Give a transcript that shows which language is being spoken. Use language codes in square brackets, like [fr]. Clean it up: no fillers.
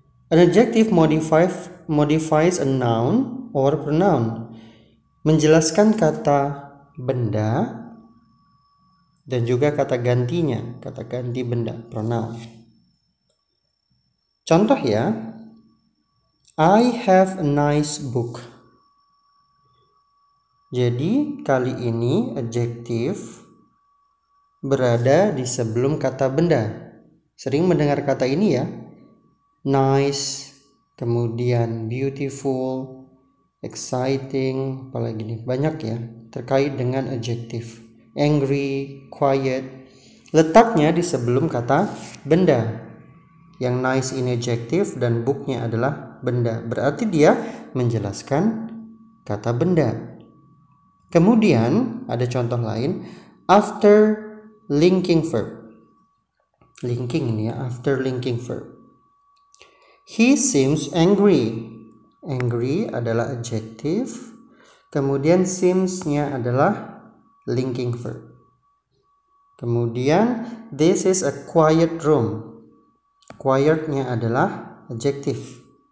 [en] An adjective modifies a noun or pronoun. [id] Menjelaskan kata benda dan juga kata gantinya, kata ganti benda, pronoun. Contoh ya, [en] I have a nice book. [id] Jadi kali ini adjective berada di sebelum kata benda. Sering mendengar kata ini ya, nice, kemudian beautiful, exciting, apalagi nih, banyak ya terkait dengan adjective. Angry, quiet, letaknya di sebelum kata benda. Yang nice ini adjective dan booknya adalah benda. Berarti dia menjelaskan kata benda. Kemudian ada contoh lain, after linking verb. [en] Linking [id] ini ya, [en] after linking verb. He seems angry. [id] Angry adalah adjective. Kemudian seems-nya adalah linking verb. [en] Kemudian this is a quiet room. [id] Quiet-nya adalah adjective.